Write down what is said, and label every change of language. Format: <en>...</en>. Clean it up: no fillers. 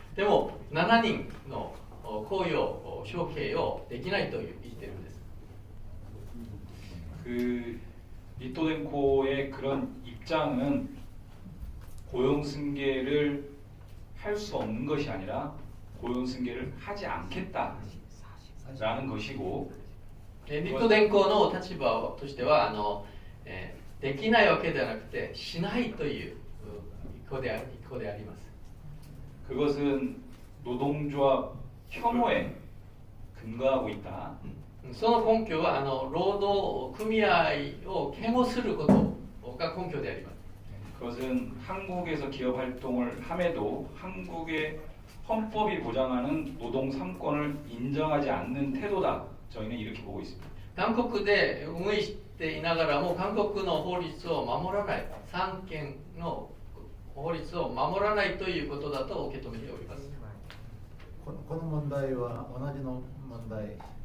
<ja>でも7人の雇用承継をできないと言ってるんです。</ja> <ko>그 리토덴코의 그런 입장은 고용 승계를 할 수 없는 것이 아니라 고용 승계를 하지 않겠다라는 것이고,</ko> <ja>リト電工の立場としてはできないわけではなくてしないという意向であります。</ja> <ko>그것은 노동조합 혐오에 근거하고 있다.</ko> <ja>その根拠は労働組合を嫌悪することが根拠であります。</ja> <ko>그것은 한국에서 기업 활동을 함에도 한국의 헌법이 보장하는 노동 3권을 인정하지 않는 태도다. 저희는 이렇게 보고 있습니다.</ko> <ja>韓国で運営していながらも韓国の法律を守らない、三権の法律を守らないということだと受け止めております。この問題は同じの問題でしょ</ja>